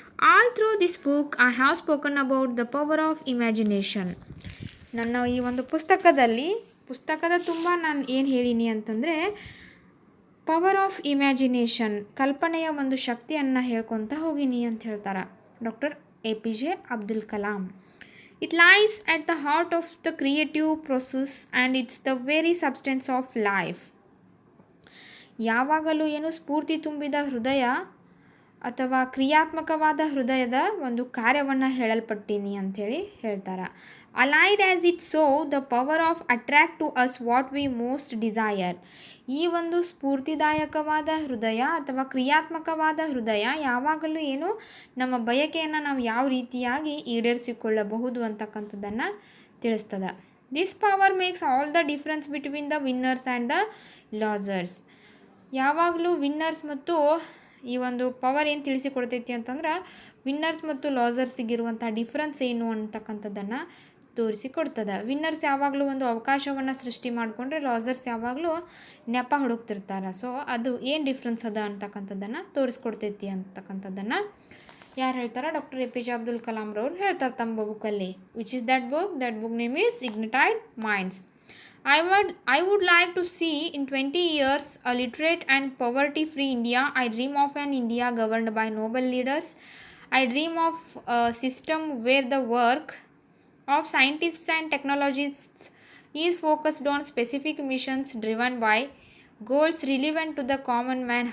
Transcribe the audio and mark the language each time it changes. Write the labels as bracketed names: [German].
[English] All through this book I have spoken about the power of imagination. [Kannada] ನನ್ನ ಈ ಒಂದು ಪುಸ್ತಕದ ತುಂಬ ನಾನು ಏನು ಹೇಳೀನಿ ಅಂತಂದರೆ ಪವರ್ ಆಫ್ ಇಮ್ಯಾಜಿನೇಷನ್, ಕಲ್ಪನೆಯ ಒಂದು ಶಕ್ತಿಯನ್ನು ಹೇಳ್ಕೊತ ಹೋಗಿನಿ ಅಂತ ಹೇಳ್ತಾರೆ doctor APJ Abdul Kalam. [English] It lies at the heart of the creative process and it's the very substance of life. [Kannada] ಯಾವಾಗಲೂ ಏನು ಸ್ಫೂರ್ತಿ ತುಂಬಿದ ಹೃದಯ ಅಥವಾ ಕ್ರಿಯಾತ್ಮಕವಾದ ಹೃದಯದ ಒಂದು ಕಾರ್ಯವನ್ನು ಹೇಳಲ್ಪಟ್ಟೀನಿ ಅಂಥೇಳಿ ಹೇಳ್ತಾರೆ. [English] Allied as it so the power of attract to us what we most desire. [Kannada] ಈ ಒಂದು ಸ್ಫೂರ್ತಿದಾಯಕವಾದ ಹೃದಯ ಅಥವಾ ಕ್ರಿಯಾತ್ಮಕವಾದ ಹೃದಯ ಯಾವಾಗಲೂ ಏನು ನಮ್ಮ ಬಯಕೆಯನ್ನು ನಾವು ಯಾವ ರೀತಿಯಾಗಿ ಈಡೇರಿಸಿಕೊಳ್ಳಬಹುದು ಅಂತಕ್ಕಂಥದ್ದನ್ನು ತಿಳಿಸ್ತದೆ. [English] This power makes all the difference between the winners and the losers. [Kannada] ಯಾವಾಗಲೂ ವಿನ್ನರ್ಸ್ ಮತ್ತು ಈ ಒಂದು ಪವರ್ ಏನು ತಿಳಿಸಿಕೊಡ್ತೈತಿ ಅಂತಂದ್ರೆ ವಿನ್ನರ್ಸ್ ಮತ್ತು ಲಾಸರ್ಸಿಗಿರುವಂಥ ಡಿಫ್ರೆನ್ಸ್ ಏನು ಅಂತಕ್ಕಂಥದ್ದನ್ನು ತೋರಿಸಿಕೊಡ್ತದೆ. ವಿನ್ನರ್ಸ್ ಯಾವಾಗಲೂ ಒಂದು ಅವಕಾಶವನ್ನು ಸೃಷ್ಟಿ ಮಾಡಿಕೊಂಡ್ರೆ ಲಾಸರ್ಸ್ ಯಾವಾಗಲೂ ನೆಪ ಹುಡುಕ್ತಿರ್ತಾರೆ. ಸೊ ಅದು ಏನು ಡಿಫ್ರೆನ್ಸ್ ಅದ ಅಂತಕ್ಕಂಥದ್ದನ್ನು ತೋರಿಸ್ಕೊಡ್ತೈತಿ ಅಂತಕ್ಕಂಥದ್ದನ್ನು ಯಾರು ಹೇಳ್ತಾರೆ, ಡಾಕ್ಟರ್ APJ ಅಬ್ದುಲ್ ಕಲಾಂ ರವ್ರು ಹೇಳ್ತಾರೆ ತಮ್ಮ ಬುಕ್ಕಲ್ಲಿ. [English] Which is that book name is ignited minds. I would like to see in 20 years a literate and poverty-free India. I dream of an India governed by noble leaders. I dream of a system where the work of scientists and technologists is focused on specific missions driven by goals relevant to the common man.